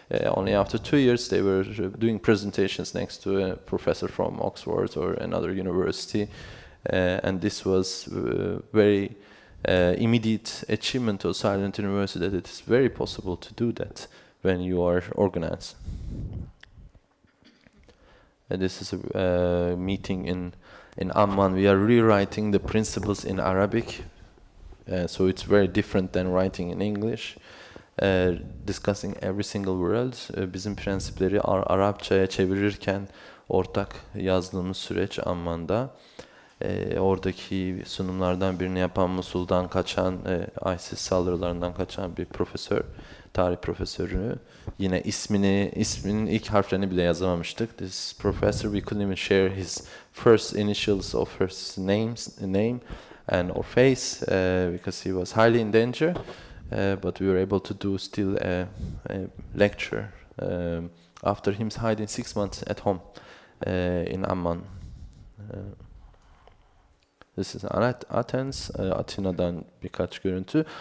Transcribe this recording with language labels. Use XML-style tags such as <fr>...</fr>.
<en>Only after 2 years they were doing presentations next to a professor from Oxford or another university, and this was very immediate achievement of Silent University, that it is very possible to do that when you are organized. This is a meeting in Amman. We are rewriting the principles in Arabic, so it's very different than writing in English. Discussing every single word.</en> <tr>Bizim prensipleri Arapçaya çevirirken ortak yazdığımız süreç Amman'da. Oradaki sunumlardan birini yapan, Musul'dan kaçan, ISIS saldırılarından kaçan bir profesör, tarih profesörü. Yine isminin ilk harflerini bile yazamamıştık.</tr> <en>This professor, we couldn't even share his first initials of his name and or face because he was highly in danger. But we were able to do still a lecture after him hiding 6 months at home in Amman. This is Athens,</en> <tr>Atina'dan birkaç görüntü.</tr>